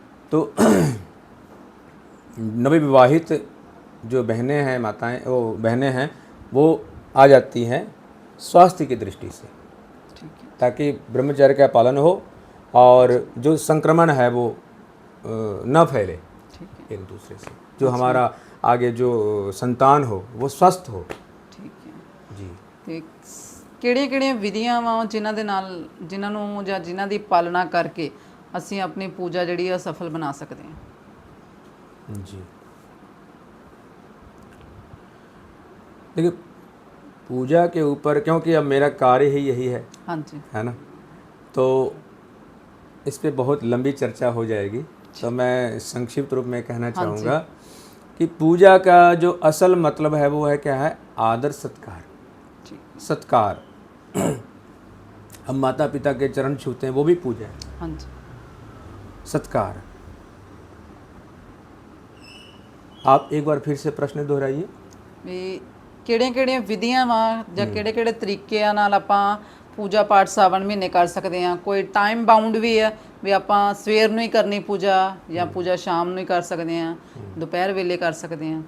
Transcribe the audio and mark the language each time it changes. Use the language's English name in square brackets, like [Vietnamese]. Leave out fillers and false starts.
[Hindi] तो नवविवाहित जो बहनें हैं, माताएं, वो बहनें हैं, वो आ जाती हैं स्वास्थ्य की दृष्टि से, ठीक है, ताकि ब्रह्मचर्य का पालन हो और जो संक्रमण है वो न फैले ठीक है, एक दूसरे से, जो हमारा आगे जो संतान हो वो स्वस्थ हो। ठीक है। जी। [Punjabi] ਤੇ ਕਿਹੜੀਆਂ-ਕਿਹੜੀਆਂ ਵਿਧੀਆਂ ਵਾ ਜਿਨ੍ਹਾਂ ਦੇ ਨਾਲ, ਜਿਨ੍ਹਾਂ ਨੂੰ ਜਾਂ ਜਿਨ੍ਹਾਂ ਦੀ ਪਾਲਣਾ ਕਰਕੇ ਅਸੀਂ ਆਪਣੀ ਪੂਜਾ ਜਿਹੜੀ ਆ ਸਫਲ ਬਣਾ ਸਕਦੇ ਹਾਂ? [Hindi] जी, देखिए पूजा के ऊपर, क्योंकि अब मेरा कार्य ही यही [Punjabi] ਹਾਂਜੀ, [Hindi] है ना, तो इस पे बहुत लंबी चर्चा हो जाएगी। तो मैं संक्षिप्त रूप में कहना हाँ जी। चाहूँगा कि पूजा का जो असल मतलब है वो है क्या है, आदर सत्कार। [Punjabi] ਠੀਕ, [Hindi] सत्कार हम माता पिता के चरण छूते हैं, वो भी पूजा है। [Punjabi] ਹਾਂਜੀ, [Hindi] सत्कार। आप एक बार फिर से प्रश्न दोहराइए। [Punjabi] ਵੀ ਕਿਹੜੀਆਂ-ਕਿਹੜੀਆਂ ਵਿਧੀਆਂ ਵਾ ਜਾਂ ਕਿਹੜੇ-ਕਿਹੜੇ ਤਰੀਕਿਆਂ ਨਾਲ ਆਪਾਂ ਪੂਜਾ ਪਾਠ ਸਾਵਣ ਮਹੀਨੇ ਕਰ ਸਕਦੇ ਹਾਂ? ਕੋਈ ਟਾਈਮ ਬਾਉਂਡ ਵੀ ਹੈ ਵੀ ਆਪਾਂ ਸਵੇਰ ਨੂੰ ਹੀ ਕਰਨੀ ਪੂਜਾ ਜਾਂ ਪੂਜਾ ਸ਼ਾਮ ਨੂੰ ਹੀ ਕਰ ਸਕਦੇ ਹਾਂ, ਦੁਪਹਿਰ ਵੇਲੇ ਕਰ ਸਕਦੇ ਹਾਂ?